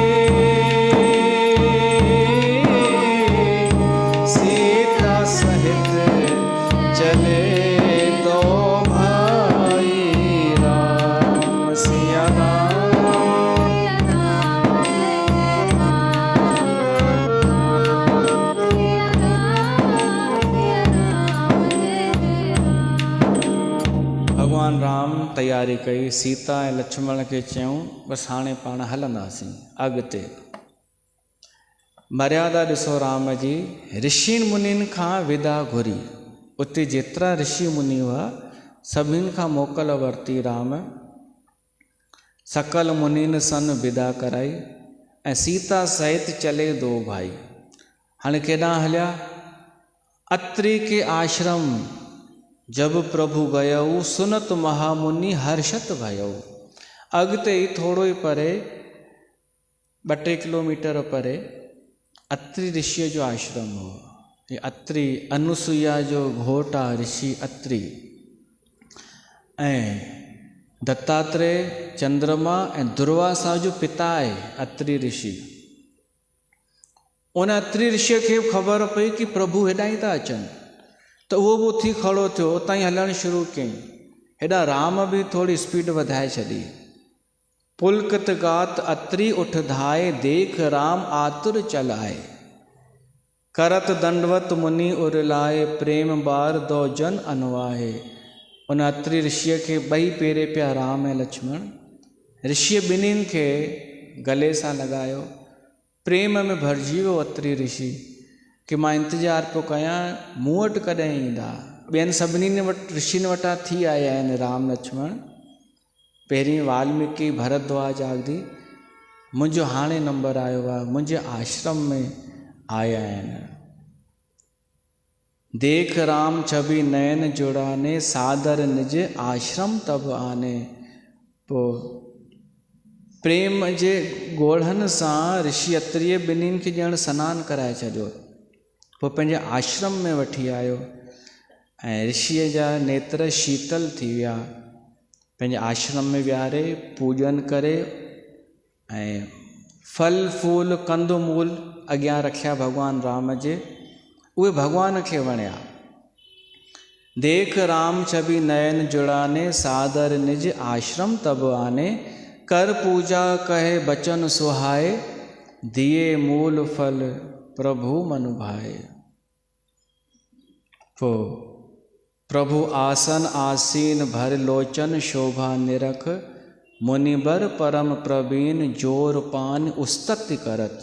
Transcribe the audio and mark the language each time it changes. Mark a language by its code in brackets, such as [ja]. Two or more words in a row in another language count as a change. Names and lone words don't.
[awa] सीता सहित चले दो भाई राम। [sd] सिया भगवान राम तैयारी कई, सीता ऐं लक्ष्मण खे चयूं बसि हाणे पाण हलंदासीं अॻिते। मर्यादा ॾिसो राम जी, ऋषिनि मुनिनि खां विदा घुरी। उते जेतिरा ऋषि मुनि हुआ सभिनि खां मोकल वरिती राम। [awa] सकल मुनिन सन विदा कराई ऐं सीता सहित चले दो भाई। [sd] हाणे केॾांहुं हलिया? [awa] अत्रि के आश्रम जब प्रभु गयऊ, सुनत महामुनि हर्षत भयऊ। [sd] अॻिते ई थोरो ई परे 2-3 किलोमीटर परे अत्रि ऋषिअ जो आश्रम हो। ये अत्रि अनुसुईया जो घोट आहे ऋषि अत्रि, ऐं दत्तात्रेय चंद्रमा ऐं दुर्वासा जो पिता आहे अत्रि ऋषि। उन अत्रि ऋषिअ खे ख़बर पई कि प्रभु हेॾां ई था अचनि, त उहो बि उथी खड़ो थियो, उतां ई हलणु शुरू कयईं। हेॾा राम बि थोरी स्पीड वधाए छॾी। [awa] पुलकित गात अत्रि उठ धाए, देख राम आतुर चलाए। करत दंडवत मुनि उरलाए, प्रेम बार दो जन अनुवाहे। [sd] उन अत्रि ऋषिअ खे ॿई पेरे पिया राम ऐं लक्ष्मण। ऋषिअ ॿिन्हिनि खे गले सां लॻायो। प्रेम में भरिजी वियो अत्रि ऋषि कि मां इंतज़ारु पियो कयां, मूं वटि कॾहिं ईंदा। ॿियनि सभिनीनि वटि ऋषिनि वटां थी आया आहिनि राम लक्ष्मण। पहिरीं वाल्मीकि भरद्वाज आदि, मुंहिंजो हाणे नंबर आयो आहे, मुंहिंजे आश्रम में आया आहिनि। [awa] देख राम छवि नयन जुड़ाने, सादर निज आश्रम तब आने। [sd] पोइ प्रेम जे ॻोढ़नि सां ऋषि अत्रिअ ॿिन्हिनि खे ॼण सनानु कराए छॾियो। पोइ पंहिंजे आश्रम में वठी आयो ऐं ऋषिअ जा नेत्र शीतल थी विया। पंहिंजे आश्रम में विहारे पूॼन करे ऐं फल फूल कंद मूल अॻियां रखिया भॻवान राम जे। उहे भॻवान खे वणिया। [awa] देख राम छवि नयन जुड़ाने, सादर निज आश्रम तब आने। कर पूजा कहे बचन सुहाए, दिए मूल फल प्रभु मन भाए। तो प्रभु आसन आसीन भर लोचन, शोभा निरख मुनिबर परम प्रवीण, जोर पान उस्तति करत।